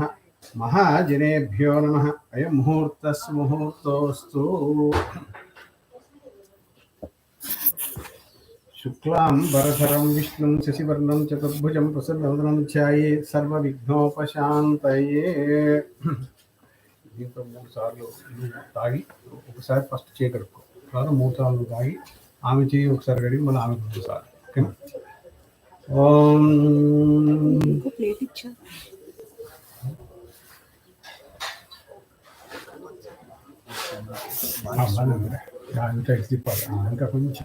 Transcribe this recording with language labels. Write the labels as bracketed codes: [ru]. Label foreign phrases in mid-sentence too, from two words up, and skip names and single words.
[sa] महाजनेभ्यो नमः। अयं मुहूर्तस् मुहूर्तोऽस्तु। शुक्लां वरधरं विष्णुं शशिवर्णं चतुर्भुजं प्रसन्नवदनं ध्यायेत् सर्वविघ्नोपशान्तये। [te] దీంతో 3 సార్లు తాగి ఒకసారి ఫస్ట్ చేయి కడుక్కో, తర్వాత 3 సార్లు తాగి ఆమె చేయి ఒకసారి కడిగి మళ్ళీ ఆమె 3 సార్లు. ఓకేనా? ఓం ప్లేట్ ఇచ్చా ఇంకా ఇచ్చిపోవాలి, ఇంకా కొంచెం